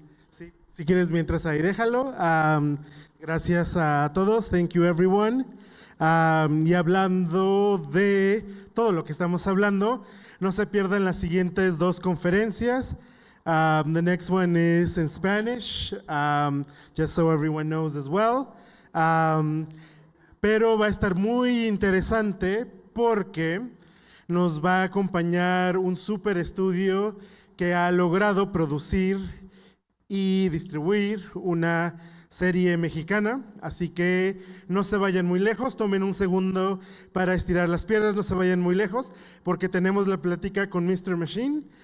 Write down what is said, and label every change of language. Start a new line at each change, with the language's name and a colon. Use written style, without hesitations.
Spanish: Si quieres, mientras ahí, déjalo. Gracias a todos. Thank you, everyone. Y hablando de todo lo que estamos hablando, no se pierdan las siguientes dos conferencias.
English: The next one is in Spanish, just so everyone knows as well.
Spanish: Pero va a estar muy interesante porque nos va a acompañar un super estudio que ha logrado producir y distribuir una serie mexicana, así que no se vayan muy lejos, tomen un segundo para estirar las piernas, no se vayan muy lejos, porque tenemos la plática con Mr. Machine.